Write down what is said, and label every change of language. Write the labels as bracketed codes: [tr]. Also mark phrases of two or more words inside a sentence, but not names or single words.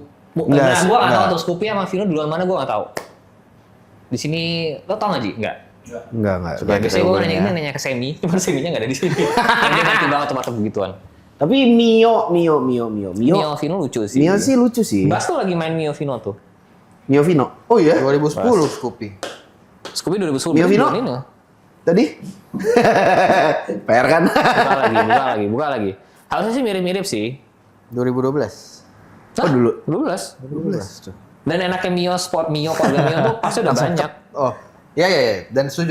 [id] Enggak, Nah, gue nggak tahu enggak. tuh Scoopy sama Vino duluan mana gue nggak tahu. Di sini lo tau nggak Ji? Enggak. Enggak. Suka Biasanya gue ngobrolin ya. nanya ke Semi, cuma Seminya nggak ada di sini. Karena dia ngerti banget otomatis begituan. Tapi Mio. Mio Vino lucu sih. Mio sih lucu sih. Bas tuh lagi main Mio Vino tuh. Mio Vino. Oh iya? 2010 Scoopy. Scoopy 2010. Mio Vino? Ini. Tadi? PR kan? Buka lagi. Harusnya sih mirip-mirip sih. 2012. Oh dulu. 12. 2012 tuh. Dan enaknya Mio Sport, Mio, keluarga Mio tuh pasti udah banyak. Oh, iya. Dan setuju.